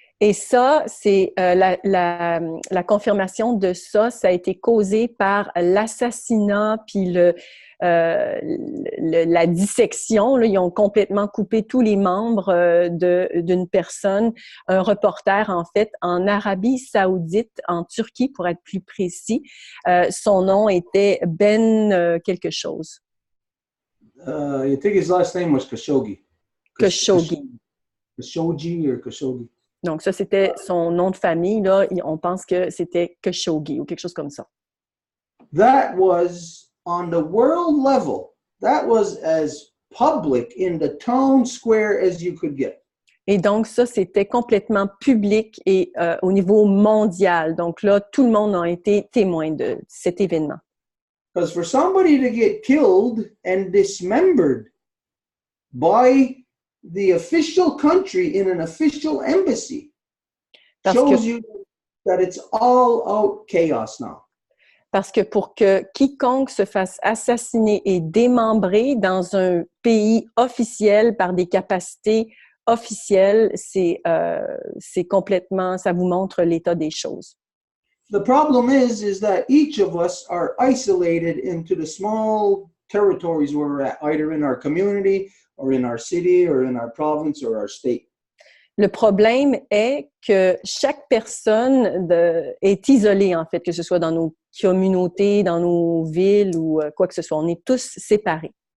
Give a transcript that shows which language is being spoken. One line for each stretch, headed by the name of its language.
French: Et ça, c'est la confirmation de ça a été causé par l'assassinat puis la dissection. Là, ils ont complètement coupé tous les membres d'une personne, un reporter en fait, en Arabie Saoudite, en Turquie pour être plus précis. Son nom était Ben quelque chose.
English: I think his last name was Khashoggi. Khashoggi. Khashoggi or Khashoggi.
French: Donc, ça, c'était son nom de famille. Là, on pense que c'était Khashoggi ou quelque chose comme ça.
English: That was on the world level. That was as public in the town square as you could get.
French: Et donc, ça, c'était complètement public et au niveau mondial. Donc là, tout le monde a été témoin de cet événement.
English: Because for somebody to get killed and dismembered by the official country in an official embassy shows you that it's all out chaos now.
French: Parce que pour que quiconque se fasse assassiner et démembrer dans un pays officiel par des capacités officielles, c'est complètement, ça vous montre l'état des choses.
English: The problem is that each of us are isolated into the small territories where we're at, either in our community or in our city or in our province or our state.
French: Le problème est que chaque personne est isolée, en fait, que ce soit dans nos communautés, dans nos villes ou quoi que ce soit. On est tous séparés.